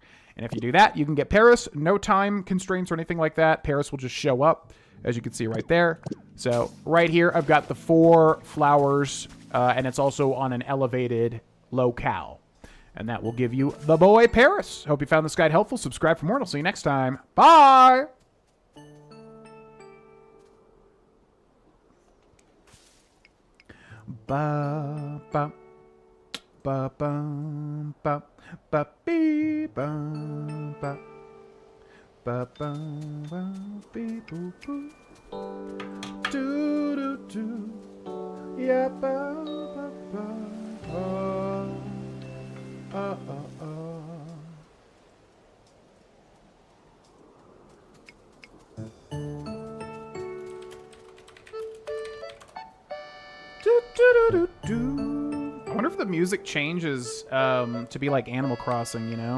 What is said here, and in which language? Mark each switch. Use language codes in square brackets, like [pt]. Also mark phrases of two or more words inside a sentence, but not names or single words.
[en] And if you do that, you can get Paris. No time constraints or anything like that. Paris will just show up, as you can see right there. So right here, I've got the 4 flowers, and it's also on an elevated locale. And that will give you the boy Paris. Hope you found this guide helpful. Subscribe for more, and I'll see you next time. Bye! Ba ba ba ba ba ba bee ba ba ba ba ba bee boo boo do do do yeah ba ba ba I wonder if the music changes to be like Animal Crossing, you know?